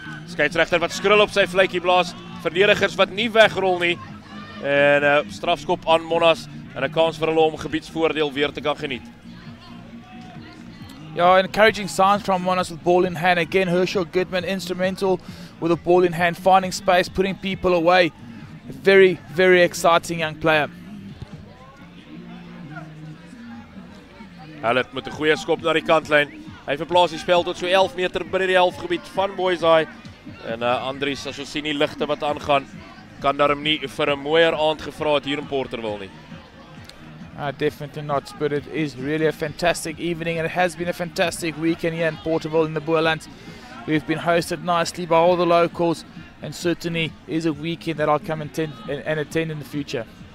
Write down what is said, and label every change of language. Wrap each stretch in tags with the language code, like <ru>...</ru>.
<af>Skeieregter wat skril op sy fluitjie blaas. Verdedigers wat nie wegrol nie. En 'n strafskop aan Monnas en 'n kans vir hulle om gebiedsvoordeel weer te kan geniet.</af> <en>Yeah, encouraging signs from Monnas with ball in hand. Again, Herschel Goodman instrumental with the ball in hand, finding space, putting people away. A very exciting young player.</en> <af>Hullet met 'n goeie skop na die kantlyn. Hy verplaas die spel tot so 11 meter binne die helfgebied van Boishaai. En Andries, as ons sien die ligte wat aangaan, kan daarom nie vir 'n mooier aand gevra het hier in Porterville nie.</af> <en>Definitely not, but it is really a fantastic evening, and it has been a fantastic weekend here in Porterville in the Boishaai. We've been hosted nicely by all the locals, and certainly is a weekend that I'll come and attend in the future.</en>